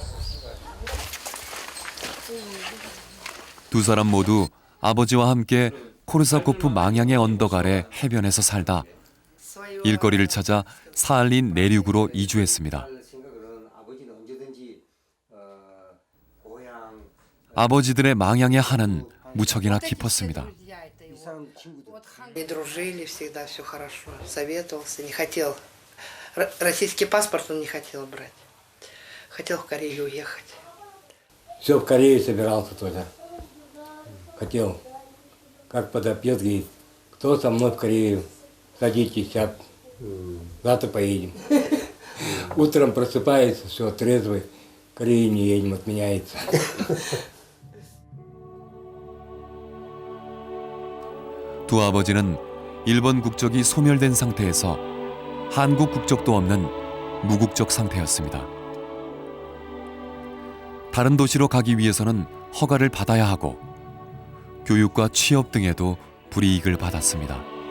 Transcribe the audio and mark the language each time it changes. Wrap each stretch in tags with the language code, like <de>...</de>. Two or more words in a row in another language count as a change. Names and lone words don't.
<ko>두 사람 모두 아버지와 함께 코르사코프 망향의 언덕 아래 해변에서 살다 일거리를 찾아 사할린 내륙으로 이주했습니다. 아버지들의 망향의 한은 무척이나 깊었습니다.</ko> <ru>Мы дружили, всегда все хорошо. Советовался, не хотел. Российский паспорт он не хотел брать. Хотел в Корею уехать. Все в Корею собирался тоже. Хотел. Как подопьет, говорит, кто со мной в Корею? Садитесь, сейчас завтра поедем. Утром просыпается, все, трезвый. В Корею не едем, отменяется.</ru> <ko>두 아버지는 일본 국적이 소멸된 상태에서 한국 국적도 없는 무국적 상태였습니다. 다른 도시로 가기 위해서는 허가를 받아야 하고 교육과 취업 등에도 불이익을 받았습니다.</ko>